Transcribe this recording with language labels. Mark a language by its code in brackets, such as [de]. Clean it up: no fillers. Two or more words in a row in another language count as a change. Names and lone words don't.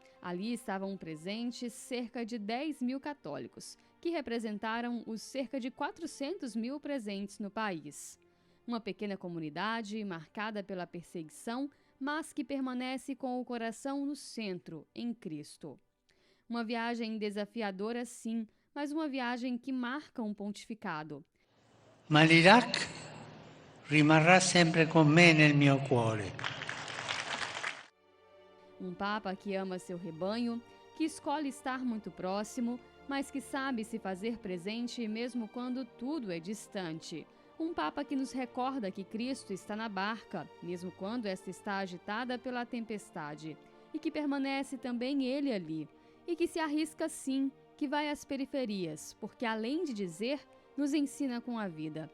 [pt] Ali estavam presentes cerca de 10.000 católicos, que representaram os cerca de 400.000 presentes no país. Uma pequena comunidade marcada pela perseguição, mas que permanece com o coração no centro, em Cristo. Uma viagem desafiadora, sim, mas uma viagem que marca um pontificado. [it] Ma l'Iraq rimarrà sempre con me nel mio cuore. [pt] Um Papa que ama seu rebanho, que escolhe estar muito próximo, mas que sabe se fazer presente mesmo quando tudo é distante. Um Papa que nos recorda que Cristo está na barca, mesmo quando esta está agitada pela tempestade, e que permanece também Ele ali, e que se arrisca sim, que vai às periferias, porque além de dizer, nos ensina com a vida.